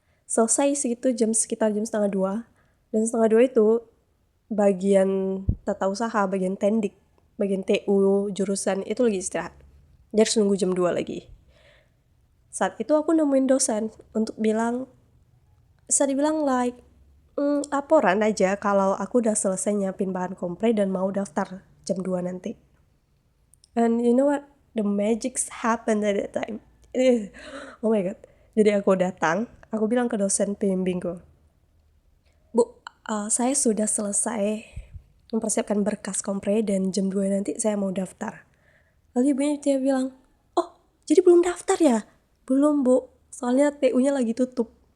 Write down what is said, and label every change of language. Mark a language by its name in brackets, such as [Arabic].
[Indonesian] Selesai sekitar jam 1:30. Dan 1:30 itu bagian tata usaha, bagian tendik, bagian TU jurusan itu lagi istirahat. Jadi harus nunggu jam 2 lagi. Saat itu aku nemuin dosen untuk bisa dibilang like, laporan aja kalau aku udah selesai nyiapin bahan kompre dan mau daftar jam 2 nanti. [English] And you know what? The magics happened at that time. Oh my god. [Indonesian] Jadi aku datang, aku bilang ke dosen pembimbingku, Bu, saya sudah selesai mempersiapkan berkas kompre dan jam 2 nanti saya mau daftar. Lalu ibunya dia bilang, oh jadi belum daftar ya? Belum Bu, soalnya TU-nya lagi tutup.